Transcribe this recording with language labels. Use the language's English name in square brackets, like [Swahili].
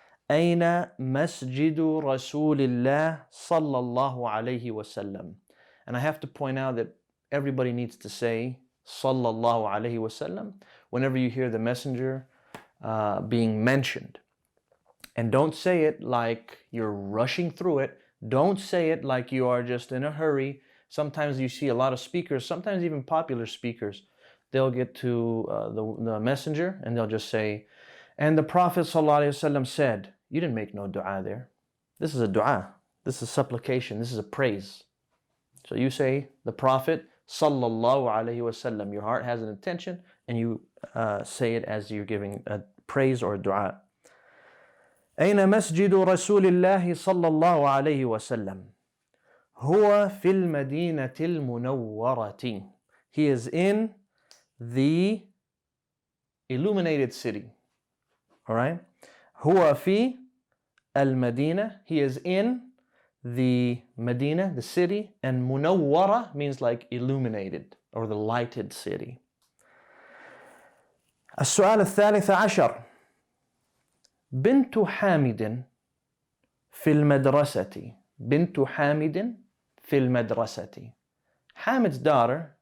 [Arabic] أين مسجد رسول الله صلى الله عليه وسلم? [English] And I have to point out that everybody needs to say [Arabic] صلى الله عليه وسلم [English] whenever you hear the messenger being mentioned. And don't say it like you're rushing through it. Don't say it like you are just in a hurry. Sometimes you see a lot of speakers, sometimes even popular speakers, they'll get to the messenger and they'll just say, and the Prophet ﷺ said, you didn't make no dua there. This is a dua. This is supplication. This is a praise. So you say the Prophet ﷺ. Your heart has an intention and you say it as you're giving a praise or a dua. [Arabic] أين مسجد رسول الله صلى الله عليه وسلم؟ هو في المدينة المنورة. [English] He is in the illuminated city. All right? [Arabic] هو في المدينة. [English] He is in the Medina, the city, and منورة means like illuminated or the lighted city. [Arabic] السؤال الثالث عشر. بنت حامد في المدرسة. بنت حامد في المدرسة. [English] Hamid's daughter